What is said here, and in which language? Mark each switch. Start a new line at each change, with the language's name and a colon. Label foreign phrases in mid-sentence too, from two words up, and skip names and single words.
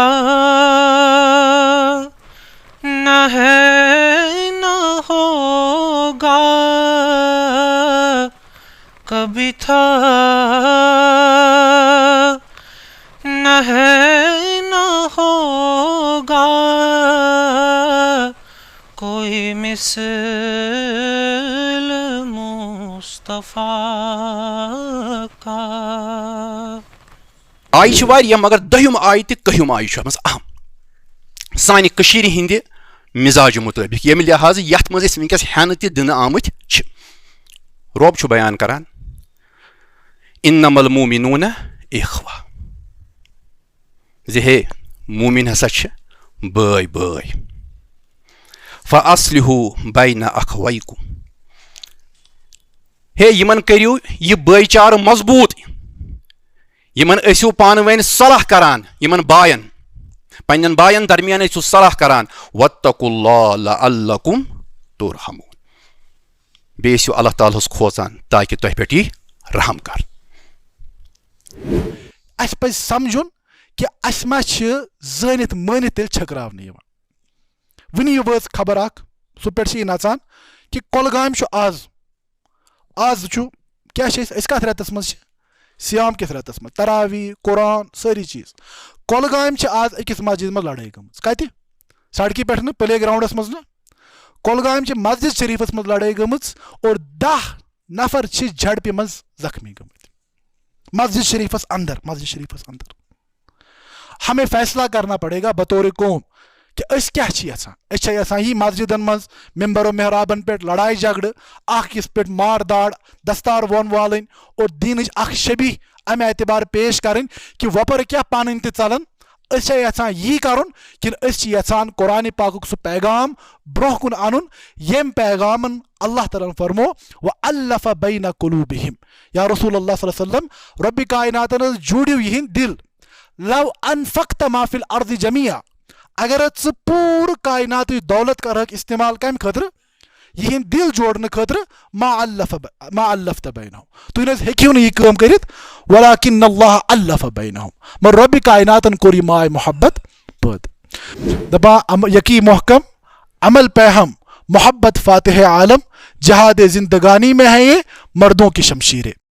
Urdu: نہ ہے نہ ہوگا کبھی تھا نہ ہے نہ ہوگا کوئی مثل مصطفیٰ کا.
Kashmiri: آیہِ چھِ واریاہ مگر دٔہِم آیہِ تہِ کٔہِم آیہِ چھُ اَتھ منٛز اہم سانہِ کٔشیٖرِ ہِنٛدِ مِزاجہِ مُطٲبِق ییٚمہِ لحاظٕ یَتھ منٛز أسۍ وٕنکٮ۪س ہٮ۪نہٕ تہِ دِنہٕ آمٕتۍ چھِ. رۄب چھُ بیان کران
Arabic: اِنَّمَا الْمُؤْمِنُونَ اِخْوَةٌ
Kashmiri: زِ ہے موٗمِن ہسا چھِ بٲے بٲے.
Arabic: فَأَصْلِحُوا بَيْنَ أَخَوَيْكُمْ
Kashmiri: ہے یِمن کٔرِو یہِ بٲے چارٕ مضبوٗط یِمن ٲسِو پانہٕ ؤنۍ صلح کران یِمن باین پننٮ۪ن باین درمیان ٲسِو صلح کران.
Arabic: وَاتَّقُوا اللَّهَ لَعَلَّكُمْ تُرْحَمُونَ
Kashmiri: بیٚیہِ ٲسِو اللہ تعالیٰ ہس کھوژان تاکہِ تۄہہِ پٮ۪ٹھ یی رحم کر. اَسہِ پَزِ سمجھُن کہِ اَسہِ ما چھِ زٲنِتھ مٲنِتھ تیٚلہِ چھٔکراونہٕ یِوان. وٕنی یہِ وٲژ خبر اکھ سُہ پٮ۪ٹھ چھِ یہِ نژان کہِ کۄلگامہِ چھُ آز چھُ کیٛاہ چھِ أسۍ کَتھ رٮ۪تس منٛز چھِ سیام کِس رٮ۪تس منٛز تراوی قرآن سٲری چیٖز. کۄلگامہِ چھِ آز أکِس مسجد منٛز لڑٲے گٔمٕژ. کتہِ سڑکہِ پٮ۪ٹھ نہٕ پلے گراونڈس منٛز نہٕ کۄلگامہِ چھِ مسجد شریٖفس منٛز لڑٲے گٔمٕژ اور 10 نفر چھِ جھڑپہِ منٛز زخمی گٔمٕتۍ مسجد شریٖفس اندر.
Urdu: ہمیں فیصلہ کرنا پڑے گا بطور قوم
Kashmiri: کہ أسۍ کیٛاہ چھِ یژھان. أسۍ چھا یژھان یی مسجدن منٛز ممبر و محرابن پٮ۪ٹھ لڑایہِ جھگڑٕ اکھ أکِس پٮ۪ٹھ مار داڑ دستار وون والٕنۍ اور دیٖنٕچ اکھ شبیٖح امہِ اعتبار پیش کرٕنۍ کہِ وۄپر کیٛاہ پانٕنۍ تہِ ژلن. أسۍ چھا یژھان یی کرُن کِنہٕ أسۍ چھِ یژھان قرآنِ پاکُک سُہ پیغام برونٛہہ کُن انُن ییٚمہِ پیغامن اللہ تعالیٰ فرمو
Arabic: وَأَلَّفَ بَيْنَ قُلُوبِهِمْ یا رسول اللہ صلی اللہ علیہ وسلم
Kashmiri: رۄبِ کائناتن حظ جوٗڑِو یِہنٛدۍ دِل.
Arabic: لو انفقت ما فی الارض جميعا
Kashmiri: اگر ژٕ پوٗرٕ کائناتٕچ دولت کرہکھ استعمال کمہِ خٲطرٕ یِہنٛدۍ دِل جوڑنہٕ خٲطرٕ
Arabic: ما الفت بینہم
Kashmiri: تُہۍ نہ حظ ہیٚکِو نہٕ یہِ کٲم کٔرِتھ
Arabic: ولکن اللہ الف بینہم
Kashmiri: مگر رۄبِ کائناتن کوٚر یہِ ماے محبت پٲدٕ.
Urdu: دپان یقی محکم عمل پہ ہم محبت فاتح عالم جہاد زندگانی میں ہے یہ مردوں کی شمشیریں.